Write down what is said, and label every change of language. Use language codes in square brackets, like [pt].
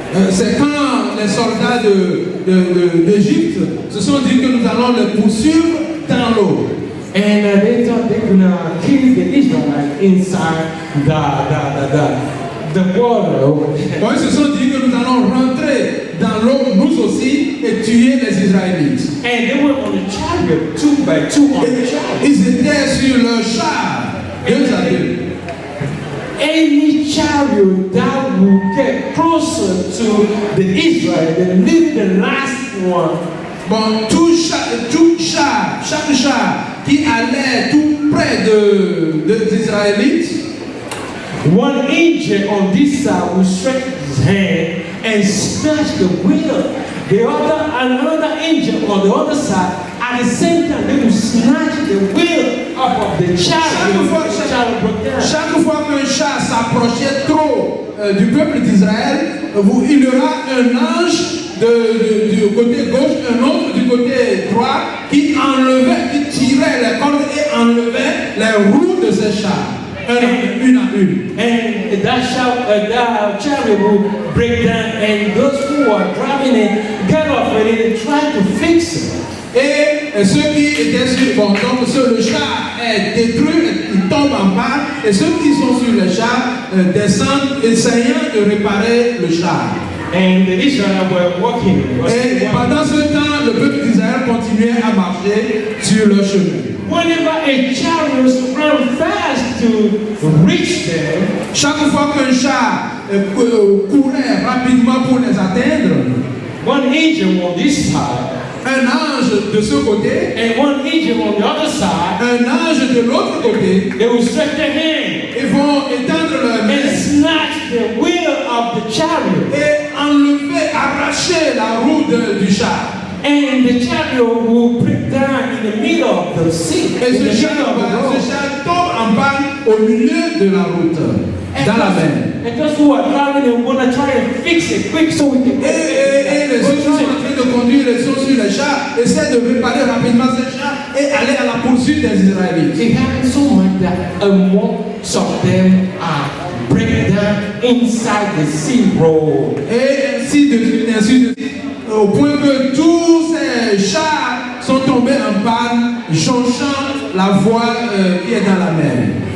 [fr] C'est quand les soldats d'Égypte se sont dit que nous allons les poursuivre dans l'eau. [en] And they thought they could kill the Israelites inside the water. [fr] Bon, ils se sont dit que nous allons rentrer dans l'eau, nous aussi, et tuer les Israélites. [en] And they were on the chariot, 2 by 2 on the chariot. [fr] Ils étaient sur le char, 2 à 2. [en] Any chariot that will get closer to the Israel than leave the last one. [fr] Bon, chaque char qui allait tout près des Israélites, [en] one angel on this side will stretch his hand and snatch the wheel. Another angel on the other side, at the same time, they will snatch the wheel up of the chariot. [fr] Chaque fois qu'un char s'approchait trop du peuple d'Israël, il y aura un ange du côté gauche, un autre du côté droit qui tirait les cordes et enlevait les roues de ces chars. Une à une. [en] And that chariot will break down, and those who are driving it get off and they try to fix it. [fr] Et ceux qui étaient sur donc le char est détruit, il tombe en panne, et ceux qui sont sur le char descendent essayant de réparer le char. [en] And the Israelites were walking. [fr] Et pendant ce temps, le peuple d'Israël continuait à marcher sur leur chemin. [en] Whenever a chariot ran fast to reach them, [fr] chaque fois qu'un char courait rapidement pour les atteindre, [en] one angel on this side, [fr] un ange de ce côté, [en] and one angel on the other side, [fr] un ange de l'autre côté, [en] they will stretch their hand, [fr] ils vont étendre leurs mains [en] and snatch the wheel of the chariot, [fr] et enlever, arracher la roue du char. [en] And the chariot will break down in the middle of the sea. [fr] Et ce char tombe en panne au milieu de la route, dans la mer. [en] And those who are driving and want to try and fix it quick so we can. [fr] Et les autres sont en train de conduire, ils sont sur les chars, essaient de réparer rapidement ces chars et aller à la poursuite des Israélites. [en] It happens so much that most of them are break down inside the sea road. [fr] Et ainsi de suite, au point que tous ces chars sont tombés en panne, jonchant la voile qui est dans la mer.